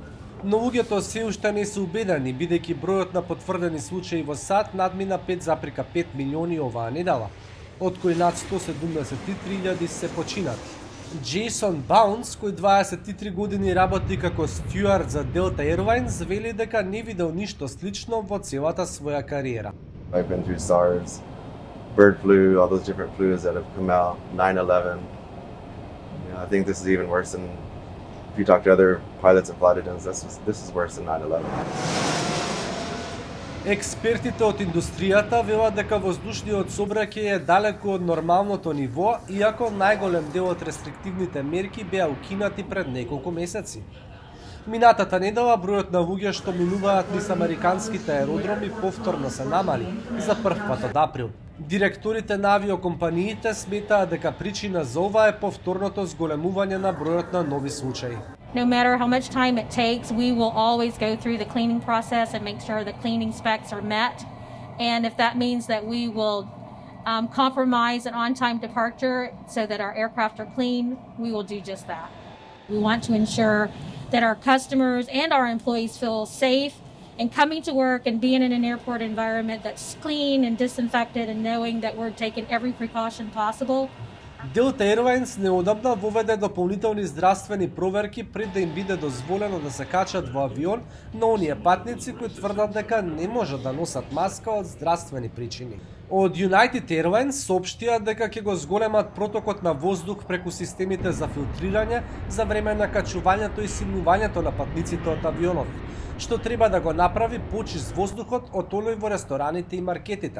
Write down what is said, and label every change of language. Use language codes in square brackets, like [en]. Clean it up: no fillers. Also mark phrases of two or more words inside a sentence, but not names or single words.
[mk] Но луѓето се уште не се убедени, бидејќи бројот на потврдени случаи во САД надмина 5,5 милиони оваа недела, од кои над 173.000 се починати. Джейсон Баунс, кој 23 години работи како стюард за Delta Airlines, вели дека не видел ништо слично во целата своја кариера. [en] I've been through SARS, bird flu, all those different flus that have come out, 9/11. I think this is even worse than, if you talk to other pilots and flight attendants, this is worse than 9/11. [mk] Експертите од индустријата велат дека воздушниот сообраќај е далеку од нормалното ниво, иако најголем дел од рестриктивните мерки беа укинати пред неколку месеци. Минатата недела бројот на луѓе што минуваат низ американските аеродроми повторно се намали за прв пат од април. Директорите на авиокомпаниите сметаат дека причина за ова е повторното зголемување на бројот на нови случаи. [en] No matter how much time it takes, we will always go through the cleaning process and make sure the cleaning specs are met. And if that means that we will compromise an on-time departure so that our aircraft are clean, we will do just that. We want to ensure that our customers and our employees feel safe and coming to work and being in an airport environment that's clean and disinfected and knowing that we're taking every precaution possible. [mk] Delta Airlines неодамна воведе дополнителни здравствени проверки пред да им биде дозволено да се качат во авион на оние патници кои тврдат дека не можат да носат маска од здравствени причини. Од United Airlines соопштија дека ќе го зголемат протокот на воздух преку системите за филтрирање за време на качувањето и симнувањето на патниците од авионот, што треба да го направи почист воздухот од оној во рестораните и маркетите.